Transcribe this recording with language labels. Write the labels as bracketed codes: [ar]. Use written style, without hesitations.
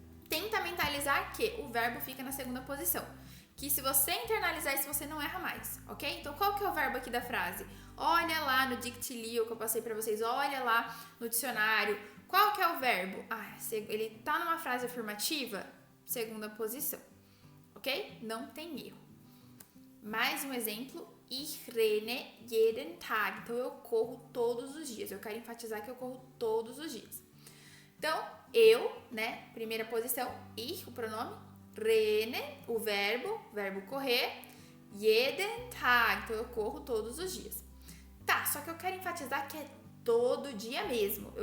[pt] Tenta mentalizar que o verbo fica na segunda posição. Que se você internalizar isso, você não erra mais, ok? Então, qual que é o verbo aqui da frase? Olha lá no Dictilio que eu passei pra vocês, olha lá no dicionário. Qual que é o verbo? Ele tá numa frase afirmativa, segunda posição, ok? Não tem erro. Mais um exemplo, [de] ich renne jeden Tag. [pt] Então, eu corro todos os dias. Eu quero enfatizar que eu corro todos os dias. Então, eu, né, primeira posição, ich, o pronome, renne, o verbo correr, [de] jeden Tag, [pt] então eu corro todos os dias. Tá, só que eu quero enfatizar que é todo dia mesmo.